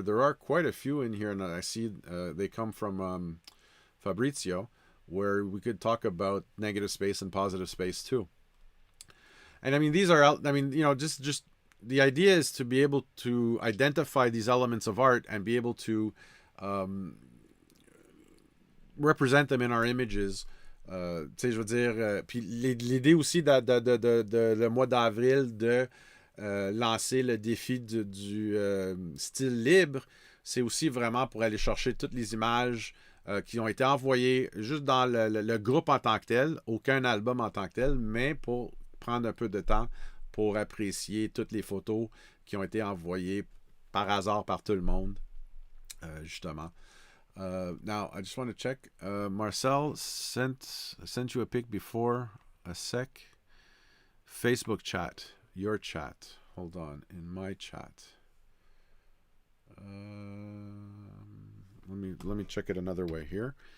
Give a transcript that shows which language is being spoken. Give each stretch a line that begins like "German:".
English: There are quite a few in here, and I see they come from Fabrizio, where we could talk about negative space and positive space too. And I mean, these are out. I mean, you know, just the idea is to be able to identify these elements of art and be able to represent them in our images.
French: Tu sais, je veux dire, puis l'idée aussi le mois d'avril de lancer le défi du style libre, c'est aussi vraiment pour aller chercher toutes les images qui ont été envoyées juste dans le groupe en tant que tel, aucun album en tant que tel, mais pour prendre un peu de temps pour apprécier toutes les photos qui ont été envoyées par hasard par tout le monde, justement.
English: Now, I just want to check. Marcel sent you a pic before a sec. Facebook chat. Your chat. Hold on. In my chat. Let me check it another way here.